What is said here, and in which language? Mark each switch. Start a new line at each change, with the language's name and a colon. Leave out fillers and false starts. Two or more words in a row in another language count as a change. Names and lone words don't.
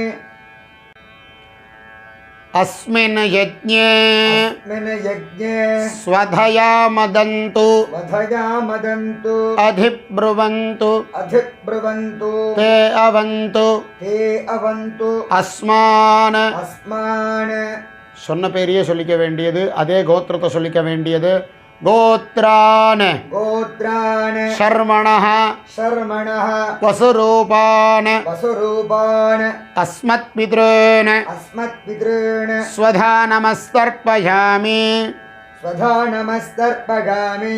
Sanskrit: अस्मिन् यज्ञे अस्मिन् यज्ञे स्वधया मदन्तु वधया मदन्तु अधिब्रुवन्तु अधिब्रुवन्तु ते अवन्तु ते अवन्तु अस्मान् अस्मान्
Tamil: சொன்ன பேரையே சொல்லிக்க வேண்டியது அதே கோத்திரத்தை சொல்லிக்க வேண்டியது கோத்ரான்
Sanskrit: गोत्रान् शर्मणः शर्मणः वसुरूपान् वसुरूपान् अस्मत्पितॄन् अस्मत्पितॄन् स्वधा नमस्तर्पयामि स्वधा नमस्तर्पगामि